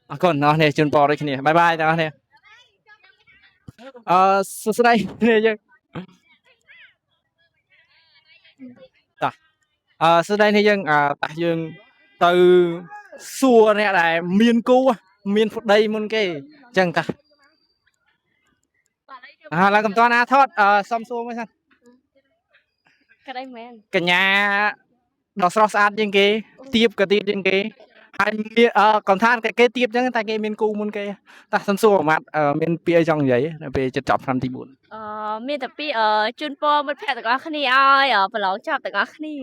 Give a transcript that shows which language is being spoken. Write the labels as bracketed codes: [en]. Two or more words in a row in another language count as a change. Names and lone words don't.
[km] អរគុណអ្នកនេះជូនពរដូចគ្នាបាយបាយទាំងអស់គ្នាសួស្តីគ្នាយើងសួស្តីនេះយើងតាយើងទៅសួរអ្នកដែលមានគូមានប្តីមុនគេអញ្ចឹងតាឡើងកំតណាថតសុំសួរមួយសិន cái đây men កញ្ញាដ៏ស្រស់ស្អាតជាងគេទៀបក៏ទៀបជាងគេហើយមានកំថាគេទៀបអញ្ចឹងតែគេមានគូមុនគេតាសុំសួរម៉ាត់មានពាក្យអីចង់និយាយនៅពេលជិតចប់ឆ្នាំទី4 មានតែពីជូនពរមិត្តភក្តិទាំងអស់គ្នាឲ្យប្រឡងចប់ទាំងអស់គ្នា